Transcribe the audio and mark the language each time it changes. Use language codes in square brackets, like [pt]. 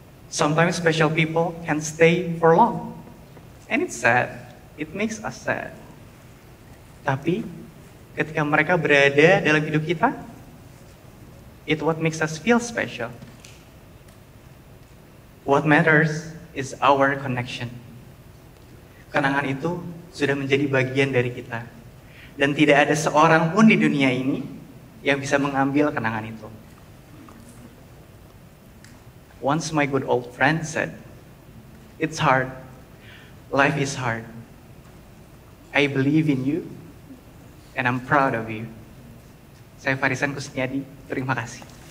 [en] Sometimes special people can stay for long. And it's sad. It makes us sad. [id] Tapi ketika mereka berada dalam hidup kita, [en] it's what makes us feel special. What matters is our connection. [id] Kenangan itu sudah menjadi bagian dari kita. Dan tidak ada seorang pun di dunia ini yang bisa mengambil kenangan itu. [en] Once my good old friend said, "It's hard. Life is hard. I believe in you, and I'm proud of you." [id] Saya Farisan Kusniadi, terima kasih.